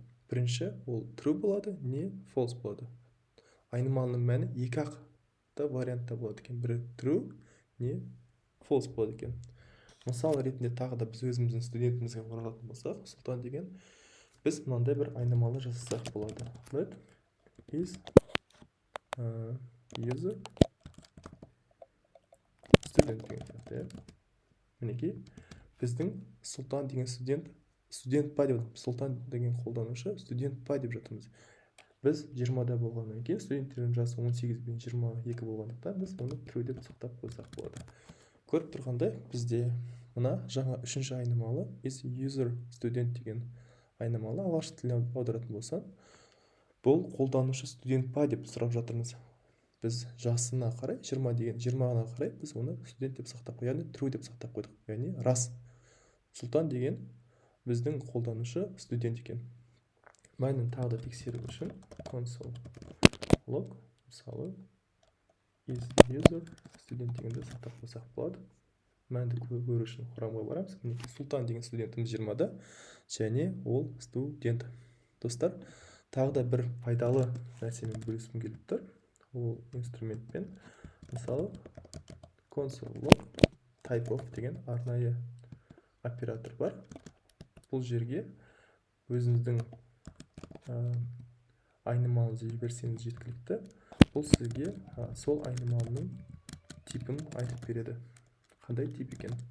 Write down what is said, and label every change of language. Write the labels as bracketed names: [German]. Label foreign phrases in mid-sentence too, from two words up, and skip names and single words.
[Kazakh] Бірінші, ол true болады, не false болады. Айнымалының мәні екі ақ вариантта болады екен. Бірі true, не false болады екен. Мысал ретінде тағы да біз өзіміздің студентімізге оралатын болсақ, сұлтан деген, біз мынандай бір айнымалы жасасақ болады. [English] Let is user student [Kazakh] деген сияқты. Мінекей, біздің сұлтан деген студент па деп, сұлтан деген қолданушы студент па деп жатырмыз. Біз 20-да болғаннан кейін студенттердің жасы 18 бен 22 болғандықтан біз оны true деп сақтап қойсақ болады. Көріп тұрғандай, бізде мына жаңа үшінші айнымалы [English] is user student [Kazakh] деген айнымалы ағылшын тіліне аударатын болсақ, бұл қолданушы студент па деп сұрап жатырмыз. Біз жасына қарай, 20-ға қарай біз оны студент деп сақтап қойдық, яғни true деп сақтап қойдық. Яғни рас. Сұлтан деген біздің қолданушы студент екен. Мәнін тағы да тексеру үшін [English] console log, [Kazakh] мысалы [English] is user student [Kazakh] дегенді сақтап қойсақ болады. Мәнді көру үшін құрамға барамыз. Сұлтан деген студентіміз 20-да, және ол студент. Достар, тағы да бір пайдалы нәрсемен бөліскім келіп тұр. Ол инструментпен, мысалы [English] console log type of [Kazakh] деген арнайы оператор бар. Бұл жерге өзіңіздің айнымалыңызды жіберсеңіз жеткілікті. Бұл сізге сол айнымалының типін айтып береді. Қандай тип екен?